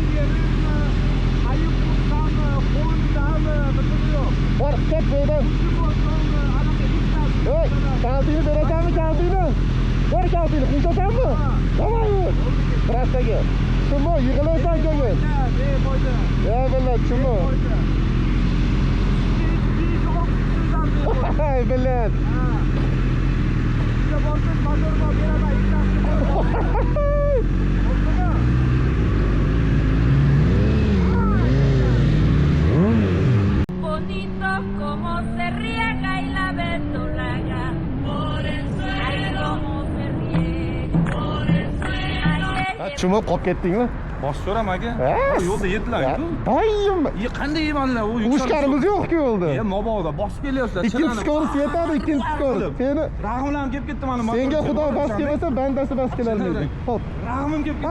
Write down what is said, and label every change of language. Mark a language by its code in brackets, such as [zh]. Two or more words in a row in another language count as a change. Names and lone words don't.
[uz] Bor, ket bu yerdan. Ey, kaltini berasanmi, kaltini? Bor kaltini, qo'yshasanmi? Davay yur. Trassaga. Kimmi? Yig'ilaysan keyin. Ya billah, kimmi? Hay billah. [es] Bonito como se riega y la verdolaga por el suelo, como se riega por el suelo. [uz] Chumib qolib ketdingmi? Bosib so'ram aka. Yo'lda yetdilar-ku. Doyim. Qanday yemanlar u? Urushganimiz yo'q-ku yo'lda. Mabodo bosib kelyapsizlar. Ikkinchi skoros yetadi, ikkinchi skoros. Seni Rahimlarim kelib ketdi mana. senga Xudo bas kelmasa, bandasi bas kelolmaydi. Xo'p. Rahimim kelib ketdi.